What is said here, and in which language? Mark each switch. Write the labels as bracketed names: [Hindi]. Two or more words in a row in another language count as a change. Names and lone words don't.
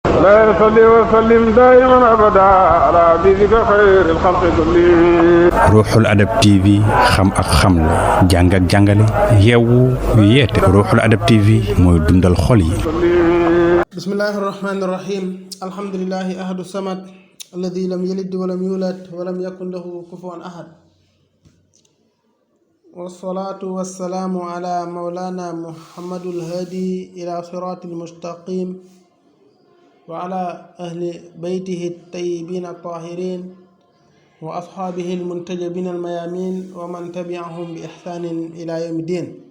[Arabic] لا يصلي وسلم دائما أبدا على حبيبك خير الخلق كلهم. [Wolof] Ruuxul Adab TV xam ak xamle jàng ak jàngale yeewu yeete Ruuxul Adab TV mooy dundal xol yi. [Arabic] بسم الله الرحمن الرحيم الحمد لله أحد الصمد الذي لم يلد ولم يولد ولم يكن له كفوا أحد والصلاة والسلام على مولانا محمد الهادي إلى صراط المستقيم وعلى أهل بيته الطيبين الطاهرين وأصحابه المنتجبين الميامين ومن تبعهم بإحسان إلى يوم الدين.